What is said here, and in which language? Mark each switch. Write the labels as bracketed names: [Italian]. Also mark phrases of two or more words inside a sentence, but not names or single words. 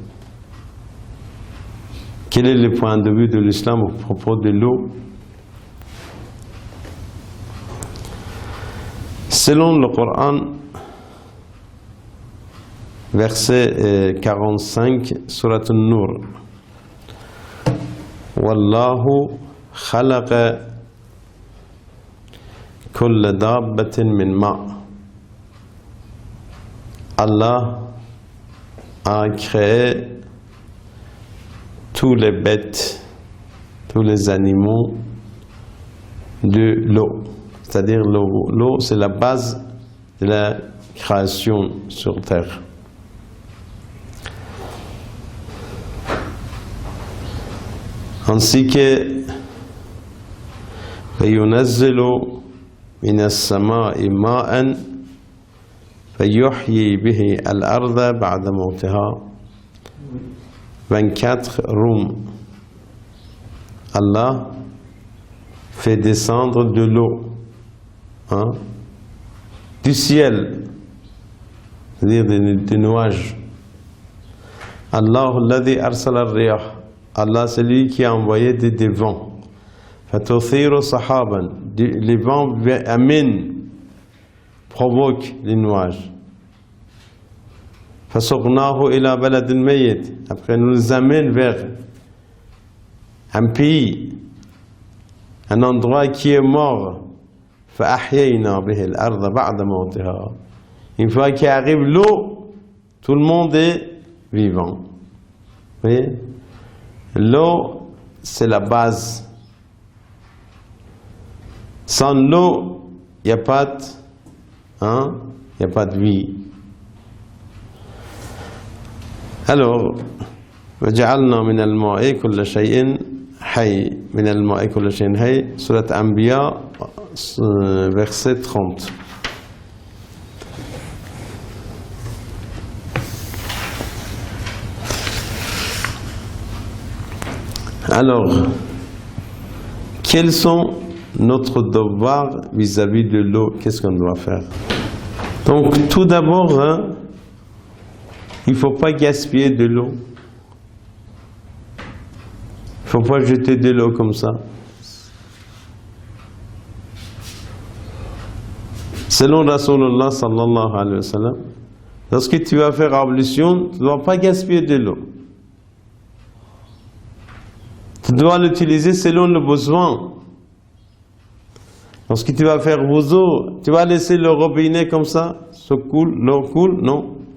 [French] Quel est le point de vue de l'islam à propos de l'eau? Selon le Coran, verset 45, Surat An-Nur. [Arabic] والله خلق كل دابة من ماء. [French] Allah a créé tous les bêtes, tous les animaux de l'eau. C'est-à-dire l'eau, c'est la base de la création sur terre. Ainsi que [Arabic] فَيُنَزِّلُ مِنَ السَّمَاءِ مَاءً فَيُحْيِي بِهِ الْأَرْضَ بَعْدَ مَوْتِهَا. [French] 24 Roum. Allah fait descendre de l'eau, du ciel, c'est-à-dire des nuages. [Arabic] الله الذي أرسل الرياح. [French] Allah, c'est lui qui a envoyé des vents. [Arabic] فتثير سحابا. [French] Les vents amènent, provoquent les nuages. [Arabic] فسقناه إلى بلد ميت. [French] Après, nous les amène vers un pays, un endroit qui est mort. [Arabic] فأحيينا به الأرض بعد موتها. [French] Une fois qu'il arrive l'eau, tout le monde est vivant. Vous voyez? L'eau, c'est la base. Sans l'eau, il n'y a pas de vie. Alors, [Arabic] وَجَعَلْنَا مِنَ الْمَاءِ كُلَّ شَيْءٍ حَيٍّ مِنَ الْمَاءِ كُلَّ شَيْءٍ حَيٍّ. [French] Surat Anbiya, verset 30. Alors, quels sont notre devoirs vis-à-vis de l'eau? Qu'est-ce qu'on doit faire? Donc, tout d'abord, il ne faut pas gaspiller de l'eau. Il ne faut pas jeter de l'eau comme ça. Selon Rasulullah [Arabic] صلى الله عليه وسلم, [French] lorsque tu vas faire ablution, tu ne dois pas gaspiller de l'eau. Tu dois l'utiliser selon le besoin. Lorsque tu vas faire wudu, tu vas laisser le robinet comme ça, l'eau coule, non.